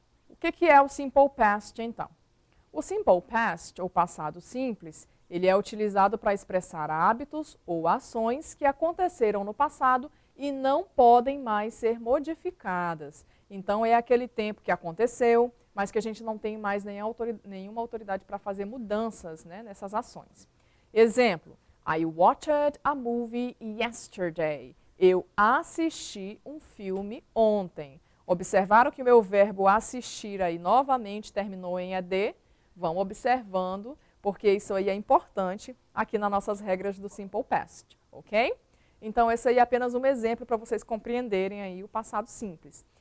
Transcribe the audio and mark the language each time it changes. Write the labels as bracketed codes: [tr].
[pt] O que é o simple past, então? O simple past, ou passado simples, ele é utilizado para expressar hábitos ou ações que aconteceram no passado e não podem mais ser modificadas. Então, é aquele tempo que aconteceu, mas que a gente não tem mais nenhuma autoridade para fazer mudanças, né, nessas ações. Exemplo, [en] I watched a movie yesterday. [pt] Eu assisti um filme ontem. Observaram que o meu verbo assistir aí novamente terminou em ed? Vão observando, porque isso aí é importante aqui nas nossas regras do Simple Past, ok? Então, esse aí é apenas um exemplo para vocês compreenderem aí o passado simples.